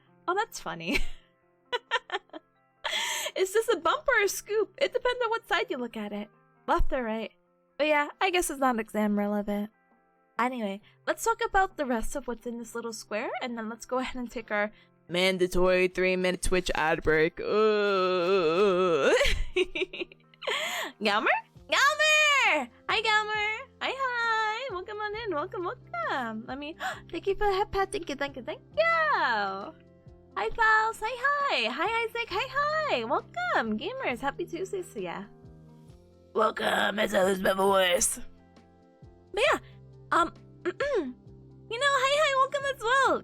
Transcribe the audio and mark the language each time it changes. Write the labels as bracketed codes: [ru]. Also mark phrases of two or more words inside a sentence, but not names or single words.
[en] Oh, that's funny. Is this a bump or a scoop? It depends on what side you look at it. Left or right. But yeah, I guess it's not exam relevant. Anyway, let's talk about the rest of what's in this little square, and then let's go ahead and take our mandatory 3-minute Twitch ad break. Galmer? Galmer! Hi, Galmer! Hi! Welcome on in. Welcome. Let me... Thank you for the head pat. Thank you. Hi, Faust. Hi. Hi, Isaac. Hi. Welcome. Gamers, happy Tuesday to ya. Welcome, as I lose my voice. But yeah, you know, hi, welcome as well.